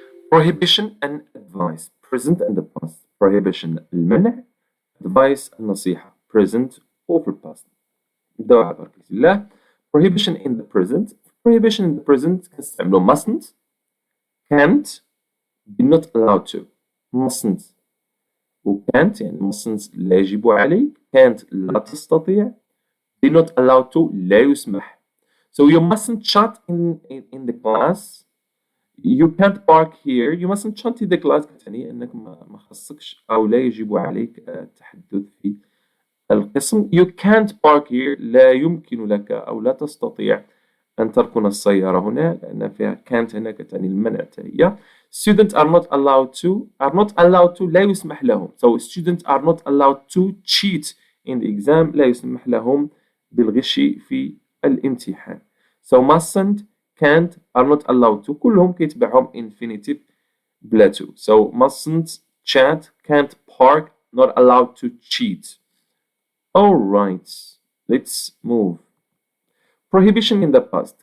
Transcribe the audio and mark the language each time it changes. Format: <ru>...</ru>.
<en>prohibition and advice present and the past.</en> <ar>prohibition المنع, advice النصيحة present و في الباست. نبداو على بركة الله.</ar> <en>prohibition in the present. prohibition in the present كنستعملو mustn't, can't, be not allowed to. mustn't و can't يعني mustn't</en> <ar>لا يجب عليك,</ar> <en>can't</en> <ar>لا تستطيع,</ar> <en>be not allowed to</en> <ar>لا يسمح.</ar> <en>So you mustn't chat in the class. You can't park here. You mustn't chat in the class</en> <ar>كتعني أنك ما خصكش أو لا يجب عليك التحدث في القسم.</ar> <en>You can't park here.</en> <ar>لا يمكن لك أو لا تستطيع أن تركن السيارة هنا, لأن فيها can't هنا كتعني المنع تهي.</ar> <en>Students are not allowed to. Are not allowed to</en> <ar>لا يسمح لهم.</ar> <en>So students are not allowed to cheat in the exam.</en> <ar>لا يسمح لهم بالغش في الامتحان.</ar> <en>So mustn't, can't, are not allowed to</en> <ar>كلهم كيتبعهم</ar> <en>infinitive بلا to. So mustn't chat, can't park, not allowed to cheat. Alright, let's move. prohibition in the past.</en>